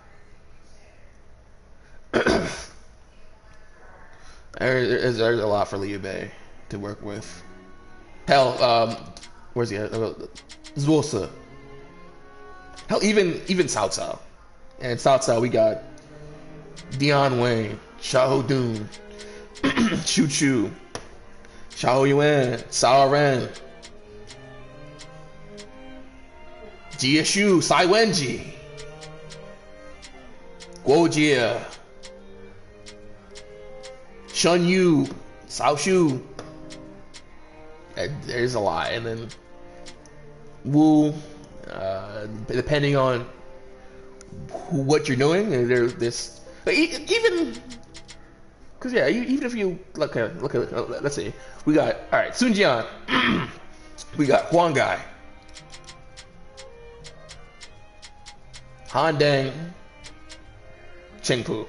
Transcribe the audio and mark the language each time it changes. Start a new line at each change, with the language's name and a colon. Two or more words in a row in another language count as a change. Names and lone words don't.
English: There's a lot for Liu Bei to work with. Hell, where's he at? Zuosa. Hell, even Cao Cao. And Cao Cao, we got Dian Wei, Xiahou Dun, Chu Chu, Xiahou Yuan, Cao Ren, Jie Shu, Sai Wenji, Guo Jie, Shen Yu, Cao Shu. There's a lot, and then Wu, depending on what you're doing, there's this. Even, cause yeah, even if you look at, let's see, we got Sun Jian, we got Huang Gai, Han Deng, Cheng Pu.